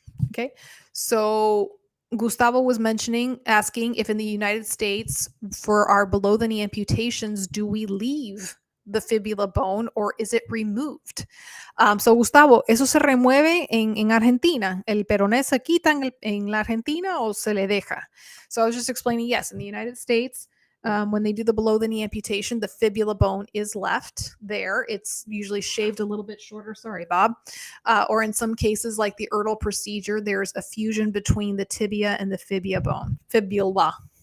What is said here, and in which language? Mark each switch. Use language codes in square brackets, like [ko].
[en] Okay, so Gustavo was asking if in the United States for our below the knee amputations, do we leave the fibula bone or is it removed? [es] So Gustavo, ¿eso se remueve en Argentina? ¿El peroné se quita en la Argentina o se le deja? [en] So I was just explaining, yes, in the United States, when they do the below the knee amputation, the fibula bone is left there. It's usually shaved a little bit shorter. Sorry, Bob. Or in some cases, like the IRTL procedure, there's a fusion between the tibia and the fibula bone. Fibula.